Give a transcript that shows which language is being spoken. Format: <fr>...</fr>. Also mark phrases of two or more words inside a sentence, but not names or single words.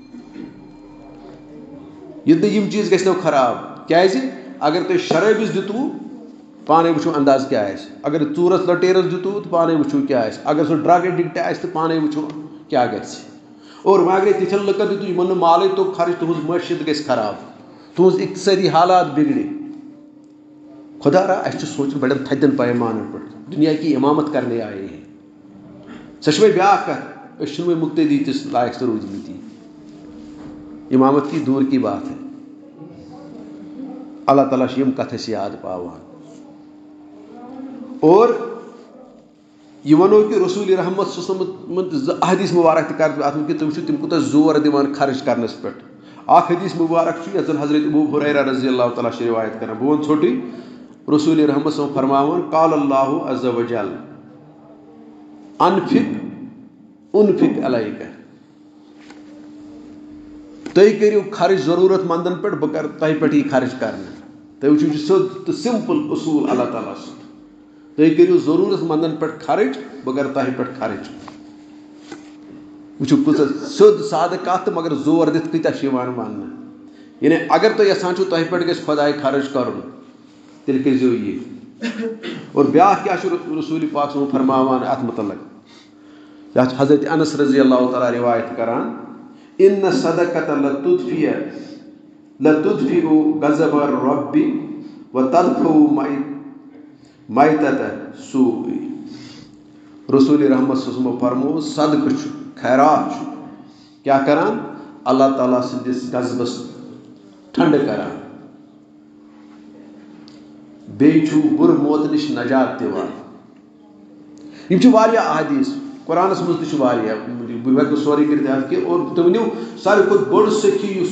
<ks>یہِ نہٕ یِم چیٖز گژھنو خراب کیٛازِ اگر تۄہہِ شرٲبِس دِتوُ پانَے وٕچھو انداز کیٛاہ آسہِ اگر ژوٗرَس لَٹیرَس دِتوُ تہٕ پانَے وٕچھو کیٛاہ آسہِ اگر سُہ ڈرٛگ ایڈِکٹ آسہِ تہٕ پانَے وٕچھو کیٛاہ گژھِ اور وۄنۍ اگرے تِتھٮ۪ن لُکَن دِتوُ یِمَن نہٕ مالٕے توٚگ خرٕچ تُہٕنٛز معٲشیت گژھِ خراب تُہٕنٛز اقتصٲدی حالات بِگڑِ خۄدا را اَسہِ چھُ سونٛچُن بَڑٮ۪ن تھدٮ۪ن پیمانَن پٮ۪ٹھ</ks> <ur>دُنیا کی اِمامت کَرنے آیے ہیں</ur> <ks>سۄ چھِ وۄنۍ بیٛاکھ کَتھ أسۍ چھِنہٕ وۄنۍ مُقتدی تِس لایق تہِ روٗدمٕتی</ks> <ur>اِمامت کی دوٗر کی بات ہے</ur> <ks>اللہ تعالیٰ چھِ یِم کَتھٕ اَسہِ یاد پاوان اور یہِ وَنو کہِ رسوٗلِ رحمت صٲبن زٕ حدیٖث مُبارک تہِ کَرٕ بہٕ اَتھ منٛز کہِ تُہۍ وٕچھِو تِم کوٗتاہ زور دِوان خرٕچ کَرنَس پٮ۪ٹھ اَکھ حدیٖث مُبارک چھُ یَتھ زَن حضرت ابوٗ ہُریرہ</ks> <ar>رضی اللہ تعالیٰ</ar> <ks>چھِ رِوایت کَران بہٕ وَنہٕ ژھوٚٹُے رسوٗلِ رحمت صٲب فرماوان</ks> <ar>قال اللہ عز وجل انفق علیکہ</ar> <ks>تُہۍ کٔرِو خرٕچ ضروٗرت منٛدَن پٮ۪ٹھ بہٕ کَرٕ تۄہہِ پٮ۪ٹھ یی خرٕچ کَرنہٕ تُہۍ وٕچھِو یہِ چھُ سیوٚد تہٕ سِمپٕل اصوٗل اللہ تعالیٰ سُنٛد تُہۍ کٔرِو ضروٗرت منٛدَن پٮ۪ٹھ خرٕچ بہٕ کَرٕ تۄہہِ پٮ۪ٹھ خرٕچ وٕچھِو کۭژاہ سیوٚد سادٕ کَتھ تہٕ مگر زور دِتھ کۭتیاہ چھِ یِوان وَننہٕ یعنی اگر تُہۍ یَژھان چھُو تۄہہِ پٮ۪ٹھ گژھِ خۄداے خرٕچ کَرُن تیٚلہِ کٔرۍزیو یہِ اور بیٛاکھ کیٛاہ چھُ رسوٗلِ پاک صٲب فرماوان اَتھ مُتعلق یَتھ حضرت انس</ks> <ar>رضی اللہ تعالیٰ</ar> <ks>رِوایت کَران</ks> <ar>اِنَّ صدقۃ لَتُطفِئُ غضب الرَّبِّ وَتَدْفَعُ مَیتَتَ السُّوءِ</ar> <ks>رسوٗلِ رحمت صٲبو فرموو صدقہٕ چھُ خیرات چھُ کیٛاہ کَران اللہ تعالیٰ سٕنٛدِس غضبَس ٹھنٛڈٕ کَران بیٚیہِ چھُ بُرٕ موتہٕ نِش نجات دِوان یِم چھِ واریاہ احادیٖث قرآنَس منٛز تہِ چھُ واریاہ بہٕ ہٮ۪کہٕ نہٕ سورُے کٔرِتھ یاد کینٛہہ اور تُہۍ ؤنِو ساروی کھۄتہٕ بوٚڑ سخی یُس</ks>